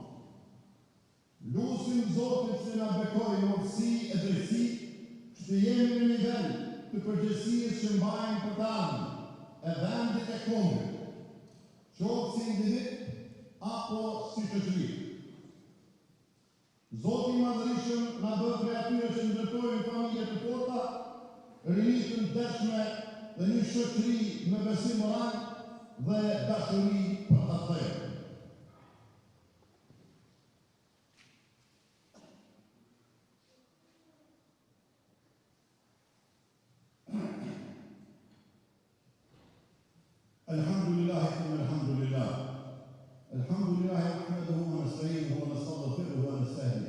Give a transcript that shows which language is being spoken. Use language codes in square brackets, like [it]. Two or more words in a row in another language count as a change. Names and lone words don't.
[sq] Lutim Zotin që na bekojë urtësi e drejtësi, që të jemi në nivel të përgjegjësisë që mbajmë për të ardhmen, e vendit e kombit, qoftë si individ apo si shoqëri. Zoti i Madhërisëm na bë prej atyre që ndërtojnë familje të forta, rini të ndershme dhe një shoqëri me besim moral dhe dashuri për ta thënë. [ar] Alhamdulillah, alhamdulillah. الحمد لله نحمده ونستعينه ونستغفره ونستهديه.